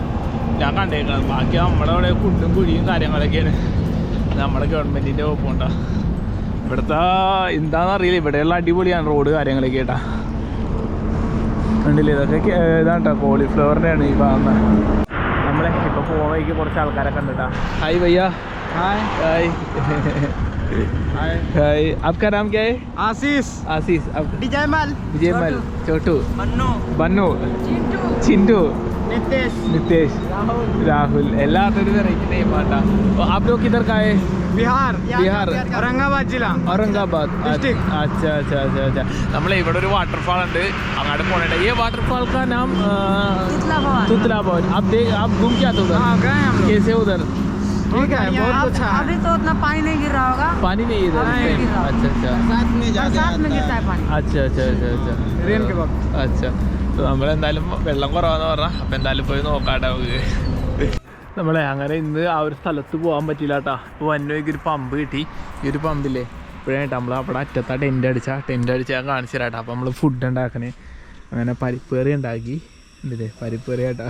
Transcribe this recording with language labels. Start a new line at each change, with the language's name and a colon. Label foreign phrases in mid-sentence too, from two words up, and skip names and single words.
Malayalam: ഞാൻ കണ്ടേക്കുന്നത് ബാക്കി നമ്മുടെ അവിടെ കുണ്ടും കുഴിയും കാര്യങ്ങളൊക്കെയാണ് നമ്മുടെ ഗവൺമെൻറ്റിൻ്റെ ഒപ്പമുണ്ടാ. ഇവിടുത്തെ എന്താണെന്ന് അറിയില്ല, ഇവിടെയുള്ള അടിപൊളിയാണ് റോഡ് കാര്യങ്ങളൊക്കെ കേട്ടാ. കണ്ടില്ലേ, ഇതൊക്കെ ഇതാട്ടോ കോളിഫ്ലവറിൻ്റെയാണ് ഈ കാണുന്നത്. നമ്മളെ ഇപ്പോൾ പോവേക്ക് കുറച്ച് ആൾക്കാരെ കണ്ടിട്ടാ.
Hindi: हाय भय्या. हाय हाय हाय. आपका नाम क्या है? आशीष. आशीष. विजयमल. विजयमल. छोटू. बन्नू. बन्नू. चिंटू. नितेश. नितेश. राहुल.
Malayalam: എല്ലാവരും
English: variety name
Malayalam: ആട്ടാ.
Hindi: आप लोग किधर का है? बिहार. बिहार. औरंगाबाद जिला. औरंगाबाद डिस्ट्रिक्ट. अच्छा अच्छा अच्छा अच्छा.
Malayalam: നമ്മളെ ഇവിടെ ഒരു വാട്ടർഫാൾ ഉണ്ട്, അങ്ങോട്ട് പോകണേ.
Hindi: ये वाटरफॉल का नाम तुतला भवन. आप घूम क्या तो उधर? कैसे उधर? ठीक है, बहुत अच्छा है. अभी तो उतना पानी नहीं गिर रहा होगा. पानी नहीं इधर. अच्छा अच्छा. बरसात में गिरता है पानी. अच्छा अच्छा अच्छा अच्छा. रेन के वक्त. अच्छा.
Malayalam: तो നമ്മളെന്തായാലും വെള്ളം കുറവാന്ന് പറഞ്ഞാൽ അപ്പം എന്തായാലും പോയി നോക്കാട്ടെ നമുക്ക്. നമ്മളെ അങ്ങനെ ഇന്ന് ആ ഒരു സ്ഥലത്ത് പോകാൻ പറ്റില്ല കേട്ടോ. അപ്പോൾ വന്നോയ്ക്ക് ഒരു പമ്പ് കിട്ടി. ഈ ഒരു പമ്പില്ലേ ഇപ്പോഴായിട്ട് നമ്മൾ അവിടെ അറ്റത്താ ടെൻ്റ് അടിച്ച് ഞാൻ കാണിച്ചു തരാം കേട്ടോ. അപ്പോൾ നമ്മൾ ഫുഡ് ഉണ്ടാക്കണേ. അങ്ങനെ പരിപ്പേറി ഉണ്ടാക്കി. ഉണ്ടല്ലേ പരിപ്പേറി കേട്ടോ.